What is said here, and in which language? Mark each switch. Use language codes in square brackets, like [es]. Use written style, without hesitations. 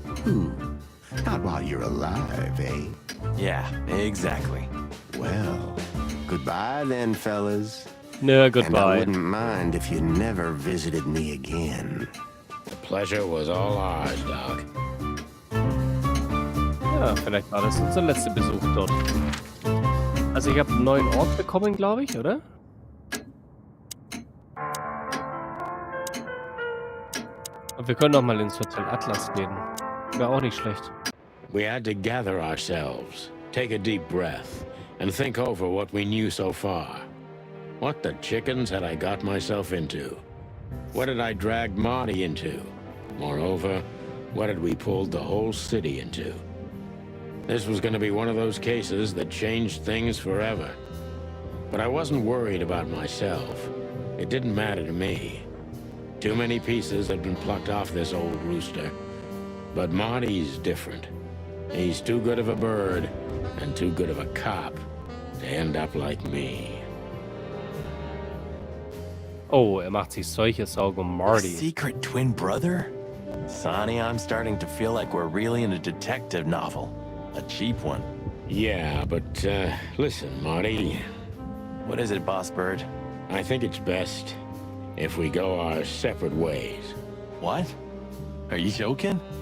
[en] Ooh, not while you're alive, eh? Yeah, exactly. Well, goodbye then, fellas. [de] Nö, [en] And I goodbye. wouldn't mind if you never visited me again. The pleasure was all ours, Doc. [de] Ja, vielleicht war das unser letzter Besuch dort. Also ich habe einen neuen Ort bekommen, glaube ich, oder? Und wir können noch mal ins Hotel Atlas gehen. Wäre auch nicht schlecht. [en] We had to gather ourselves, take a deep breath, and think over what we knew so far. What the chickens had I got myself into? What had I dragged Marty into? Moreover, what had we pulled the whole city into? This was going to be one of those cases that changed things forever. But I wasn't worried about myself. It didn't matter to me. Too many pieces had been plucked off this old rooster. But Marty's different. He's too good of a bird and too good of a cop to end up like me. [de] Oh, macht sich solche Sorgen um Marty. [en] Secret twin brother? Sonny, I'm starting to feel like we're really in a detective novel. A cheap one. Yeah, but listen, Marty. What is it, Boss Bird? I think it's best if we go our separate ways. What? Are you joking?